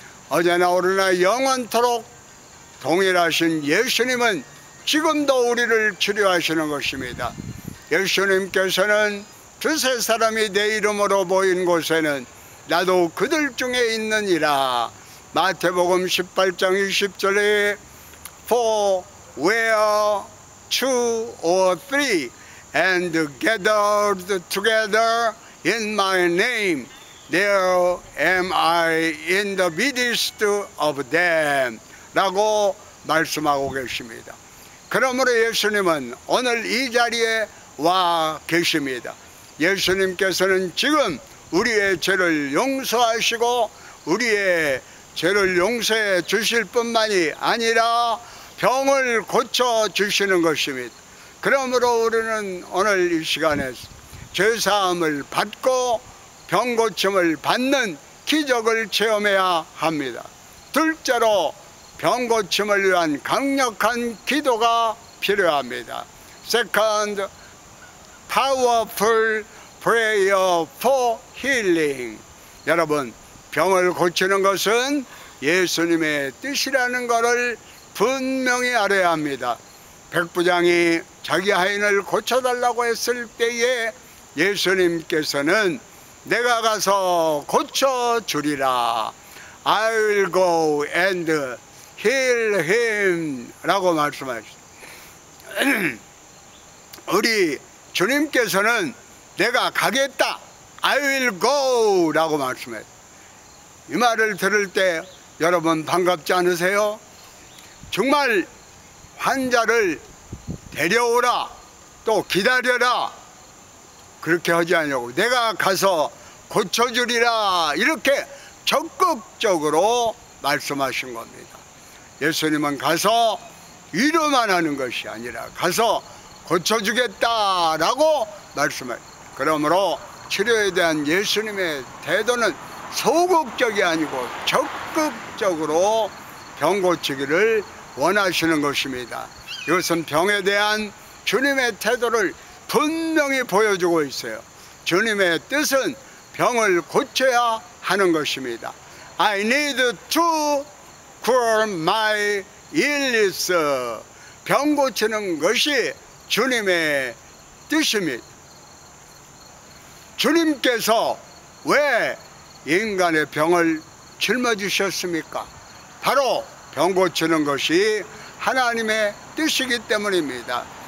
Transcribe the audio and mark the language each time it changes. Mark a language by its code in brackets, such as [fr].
[ko] 어제나 오늘나 영원토록 동일하신 예수님은 지금도 우리를 치료하시는 것입니다. 예수님께서는 두세 사람이 내 이름으로 모인 곳에는 나도 그들 중에 있느니라. 마태복음 18장 20절에 [en] For where two or three and gathered together in my name, there am I in the midst of them. [ko] 라고 말씀하고 계십니다. 그러므로 예수님은 오늘 이 자리에 와 계십니다. 예수님께서는 지금 우리의 죄를 용서하시고 우리의 죄를 용서해 주실 뿐만이 아니라 병을 고쳐 주시는 것입니다. 그러므로 우리는 오늘 이 시간에 죄사함을 받고 병 고침을 받는 기적을 체험해야 합니다. 둘째로 병 고침을 위한 강력한 기도가 필요합니다. [en] Second, powerful prayer for healing. [ko] 여러분, 병을 고치는 것은 예수님의 뜻이라는 것을 분명히 알아야 합니다. 백부장이 자기 하인을 고쳐달라고 했을 때에 예수님께서는 내가 가서 고쳐주리라. [en] I will go and heal him [ko] 라고 말씀하셨습니다. 우리 주님께서는 내가 가겠다, [en] I will go [ko] 라고 말씀했어요. 이 말을 들을 때 여러분 반갑지 않으세요? 정말 환자를 데려오라, 또 기다려라, 그렇게 하지 않냐고, 내가 가서 고쳐주리라, 이렇게 적극적으로 말씀하신 겁니다. 예수님은 가서 위로만 하는 것이 아니라 가서 고쳐주겠다라고 말씀해요. 그러므로 치료에 대한 예수님의 태도는 소극적이 아니고 적극적으로 병 고치기를 원하시는 것입니다. 이것은 병에 대한 주님의 태도를 분명히 보여주고 있어요. 주님의 뜻은 병을 고쳐야 하는 것입니다. [en] I need to cure my illness. [ko] 병 고치는 것이 주님의 뜻입니다. 주님께서 왜 인간의 병을 짊어지셨습니까? 바로 병 고치는 것이 하나님의 뜻이기 때문입니다.